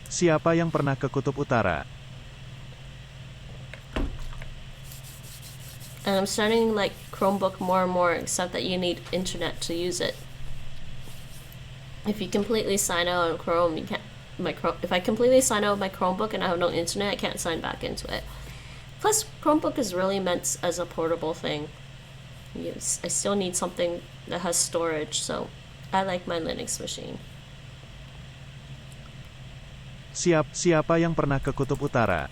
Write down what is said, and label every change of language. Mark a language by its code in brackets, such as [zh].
[id] Siapa yang pernah ke Kutub Utara? [en] And I'm starting like Chromebook more and more, except that you need internet to use it. If you completely sign out on Chrome, you can't. If I completely sign out of my Chromebook and I have no internet, I can't sign back into it. Plus, Chromebook is really meant as a portable thing. Yes, I still need something that has storage, so I like my Linux machine. [id] Siapa yang pernah ke Kutub Utara?